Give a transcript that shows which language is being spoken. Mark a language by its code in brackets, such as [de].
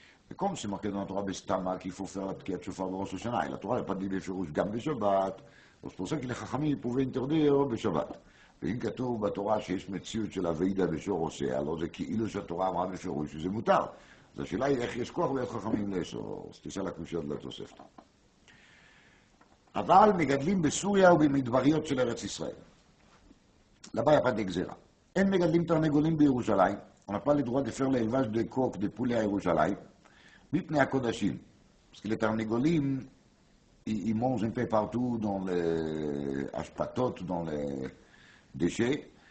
[fr] Et comme c'est marqué dans la Torah Bestama qu'il faut faire la Tkiyat Shofar de Rosh Hashanah, et la Torah n'a pas dit [he] בפירוש גם בשבת, אז [fr] c'est pour ça que les חכמים pouvaient interdire בשבת. [he] ואם כתוב בתורה שיש מציאות של אביידה בשור עושה, [fr] alors [he] זה כאילו שהתורה אמרה בפירוש שזה מותר. אז השאלה היא איך יש כוח ביד חכמים לאסור, אז תשאל הקושיות לתוספתא. אבל מגדלים בסוריה ובמדבריות של ארץ ישראל. [fr] là-bas, il n'y a pas d'exéra. [he] אין מגדלים תרנגולים בירושלים, [fr] on n'a pas le droit de faire l'élevage de coqs, de poulets à ירושלים, [he] מפני הקודשים. [fr] parce que les תרנגולים, ils mangent un peu partout dans les ashpatot, dans les déchets.